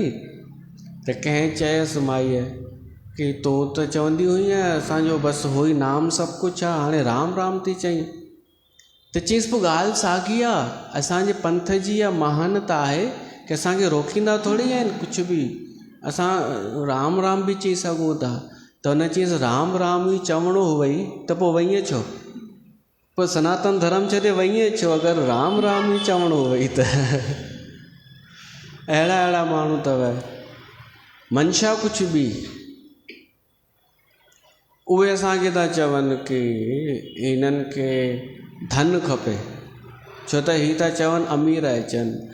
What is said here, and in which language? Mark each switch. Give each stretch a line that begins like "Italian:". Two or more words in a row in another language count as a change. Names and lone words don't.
Sindhi: त कंहिं चयसि माईअ कि तूं त चवंदी हुई असांजो बसि हो ई नाम सभु कुझु आहे, हाणे राम राम थी चईं। त चईसि पोइ ॻाल्हि साॻी आहे, असांजे पंथ जी इहा महानता आहे कि असांखे रोकींदा थोरी आहिनि कुझु बि, असां राम राम बि चई सघूं था। त हुन चईसि राम राम ई चवणो हुअई त पोइ वईअं छो, पोइ सनातन धर्म छॾे वईअं छो अगरि राम राम ई चवणो हुअई त। अहिड़ा अहिड़ा माण्हू अथव, मंशा कुझु बि, उहे असांखे था चवनि कि हिननि खे धन खपे, छो त ही था चवनि अमीर अचनि।